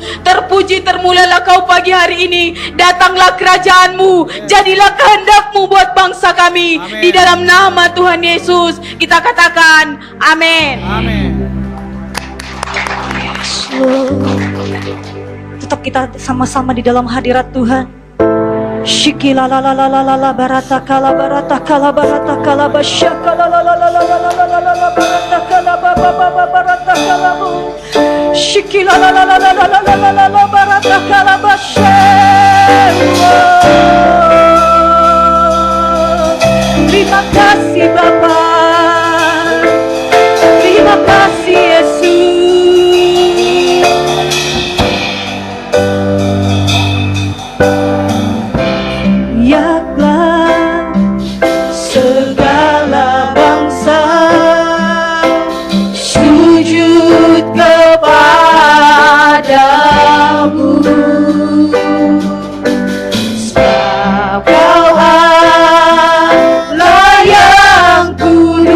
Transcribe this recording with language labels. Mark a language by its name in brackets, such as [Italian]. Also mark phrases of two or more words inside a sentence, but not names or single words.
[Indonesian] Terpuji termulialah Kau pagi hari ini. Datanglah kerajaan-Mu, jadilah kehendak-Mu buat bangsa kami. Amen. Di dalam nama Tuhan Yesus kita katakan amin. Amin. Tetap kita sama-sama di dalam hadirat Tuhan. Shikila la la la la la la barata kala barata kala basyaka la la la la la la la la la la barata kala barata kala bu. Shikila la la la la la la la la la la barata kala basyaka. Terima kasih Bapa. Terima kasih Yesus. Yaklah segala bangsa sujud kepadamu, sebab Kau Allah yang ku